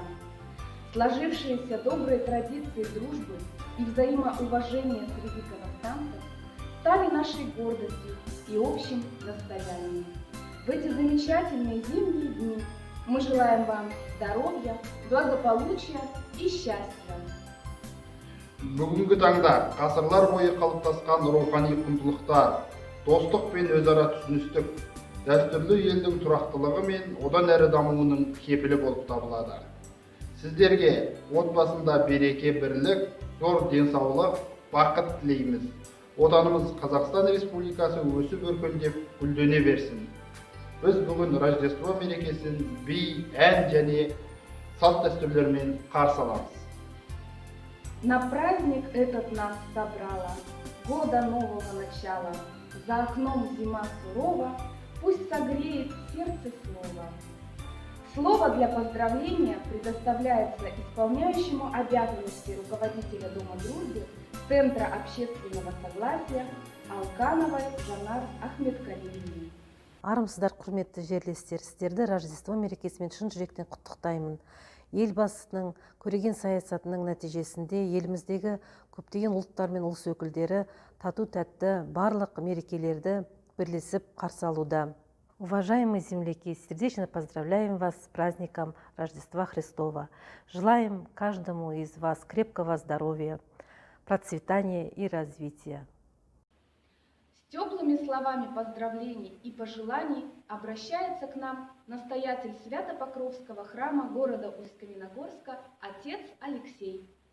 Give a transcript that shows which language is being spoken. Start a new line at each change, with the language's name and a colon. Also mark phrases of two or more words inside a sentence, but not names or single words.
Russian: Сложившиеся добрые традиции дружбы и взаимоуважения среди казахстанцев стали нашей гордостью и общим достоянием. В эти замечательные зимние дни мы желаем вам здоровья, благополучия и счастья.
Kazakh: Бүгінгі таңда ғасырлар бойы қалыптасқан рухани құндылықтар, достық пен өзара түсіністік, дәстүрлі елдің тұрақтылығы мен одан әрі дамуының кепілі болып табылады. Сіздерге отбасында береке, бірлік, зор денсаулық, бақыт тілейміз. Отанымыз Қазақстан Республикасы өсіп өркендеп гүлдене берсін. Біз бүгін Рождество мерекесін би, ән және салт дәстүрлермен қарсы аламыз.
Russian: На праздник этот нас собрала года нового начала. За окном зима сурова, пусть согреет сердце слово. Слово для поздравления предоставляется исполняющему обязанности руководителя Дома дружбы Центра общественного согласия Алкановой Жанар Ахметкалиевне.
Kazakh: Армысыздар, құрметті жерлестер, сіздерді Рождество мерекесімен шын жүректен құттықтаймын. Елбасының көреген саясатының нәтижесінде еліміздегі көптеген ұлттар мен ұлыс өкілдері тату-тәтті барлық мерекелерді бірлесіп қарсы алуда.
Russian: Уважаемые земляки, сердечно поздравляем вас с праздником Рождества Христова. Желаем каждому из вас крепкого здоровья, процветания и развития. С теплыми словами поздравлений и пожеланий обращается к нам настоятель Свято-Покровского храма города Усть-Каменогорска отец Алексей.